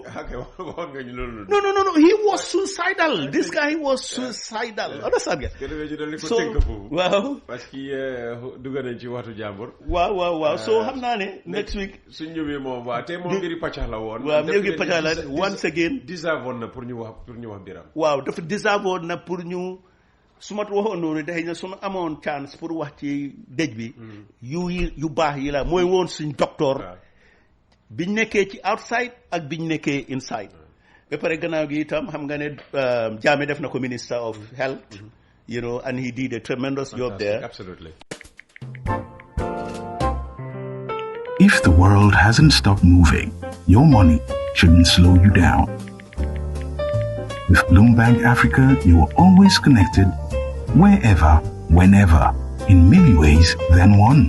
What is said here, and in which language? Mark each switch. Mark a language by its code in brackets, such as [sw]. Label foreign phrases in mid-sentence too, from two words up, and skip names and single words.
[wo] waxoon nga ñu loolu. [en] non he was suicidal this guy was suicidal. [wo] understand nga. so waaw. [fr] parce que [wo] dugg nañ ci waxtu jàmbur. waaw so xam naa ne [en] next week. [wo] suñ ñëwee moom waa te moom mbiri pàccax la woon. waaw mbiri pàccax la [en] once again. [wo] deserve na pour ñu wax biram. waaw dafa deserve na pour ñu. su ma waxoon noonu day na su ma amoon chance pour wax ci dëj bi yu baax yi la mooy woon suñ docteur biñ nekkee ci outside ak biñ nekkee inside ba pare gannaaw gi itam xam nga ne Jammeh def na ko [en] minister of health and he did a tremendous job there. Absolutely. If the world hasn't stopped moving, your money shouldn't slow you down. With Bloombank Africa, you are always connected, wherever, whenever, in many ways than one.